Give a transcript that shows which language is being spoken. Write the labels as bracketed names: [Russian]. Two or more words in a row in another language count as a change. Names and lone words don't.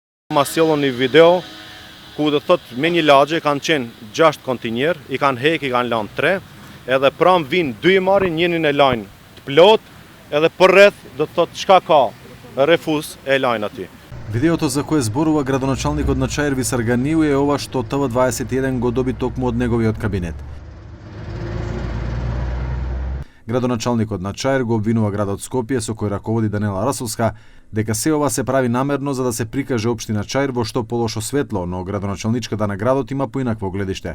[Albanian] Ma sjellën një video ku do thot me një lagje kanë qenë 6 kontinjer, i kanë hek, i kanë lanë 3, edhe pram vinë 2 i marrin, njënin e lajnë të plot, edhe për rreth do thot çka ka refuz e lajnë aty. [Macedonian] Видеото за кое зборува градоначалникот на Чаир Висар Ганиу е ова што ТВ21 го доби токму од неговиот кабинет. Градоначалникот на Чаир го обвинува градот Скопје, со кој раководи Данела Расовска, дека се ова се прави намерно за да се прикаже општина Чаир во што полошо светло, но градоначалничката на градот има поинакво гледиште.